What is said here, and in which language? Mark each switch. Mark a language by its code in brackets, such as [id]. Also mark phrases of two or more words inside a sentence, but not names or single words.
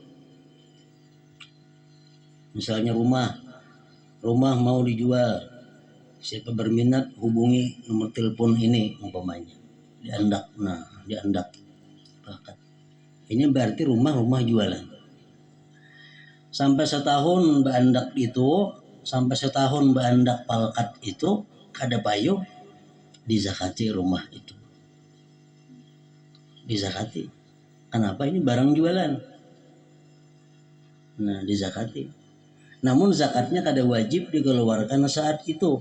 [id] Misalnya rumah mau dijual, siapa berminat hubungi nomor telepon ini umpamanya, [bjn] diandak pakat. [id] Ini berarti rumah jualan. [bjn] Sampai setahun berandak palkat itu kada payu dizakati rumah itu. [id] Dizakati. Kenapa? Ini barang jualan. Nah, dizakati. Namun zakatnya kada wajib dikeluarkan saat itu.